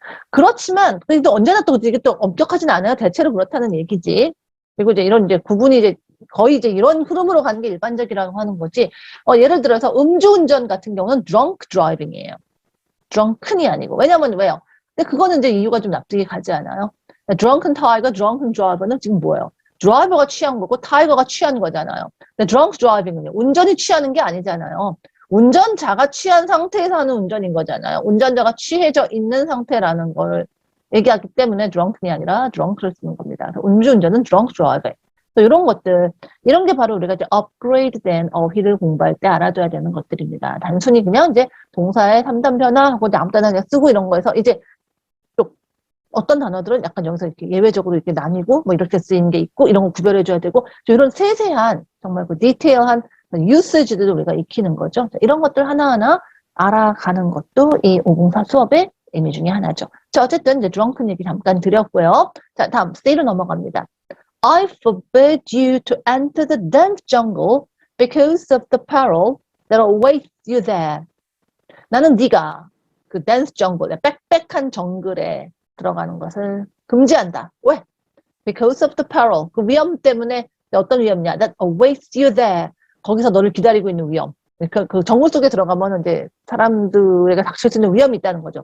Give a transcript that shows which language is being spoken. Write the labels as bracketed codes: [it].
[ko] 그렇지만 그래도 언제나 또 이게 또 엄격하진 않아요. 대체로 그렇다는 얘기지. 그리고 이제 이런 이제 구분이 이제 거의 이제 이런 흐름으로 가는 게 일반적이라고 하는 거지. 예를 들어서 음주운전 같은 경우는 [en] drunk driving [ko] 이에요. drunken이 아니고. 왜냐면 왜요? 근데 그거는 이제 이유가 좀 납득이 가지 않아요. [en] drunken tiger, drunken driver [ko] 는 지금 뭐예요? 드라이버가 취한 거고 타이거가 취한 거잖아요. 근데 [en] drunk driving [ko] 은요. 운전이 취하는 게 아니잖아요. 운전자가 취한 상태에서 하는 운전인 거잖아요. 운전자가 취해져 있는 상태라는 걸 얘기하기 때문에 drunken이 아니라 drunk를 쓰는 겁니다. 그래서 음주운전은 [en] drunk driving. [ko] 이런 것들, 이런 게 바로 우리가 이제 upgrade된 어휘를 공부할 때 알아둬야 되는 것들입니다. 단순히 그냥 이제 동사의 3단 변화하고 아무 때나 그냥 쓰고 이런 거에서 이제 어떤 단어들은 약간 여기서 이렇게 예외적으로 이렇게 나뉘고 뭐 이렇게 쓰이는 게 있고 이런 거 구별해줘야 되고 이런 세세한 정말 디테일한 유세지들도 우리가 익히는 거죠. 이런 것들 하나하나 알아가는 것도 이 504 수업의 의미 중에 하나죠. 자, 어쨌든 이제 drunken 얘기 잠깐 드렸고요. 자, 다음 C로 넘어갑니다. [en] I forbid you to enter the dense jungle because of the peril that awaits you there. [ko] 나는 네가 그 [en] dense jungle, [ko] 빽빽한 정글에 들어가는 것을 금지한다. 왜? [en] Because of the peril. [ko] 그 위험 때문에 어떤 위험이냐? [en] That awaits you there. [ko] 거기서 너를 기다리고 있는 위험. 그 정글 속에 들어가면 이제 사람들에게 닥칠 수 있는 위험이 있다는 거죠.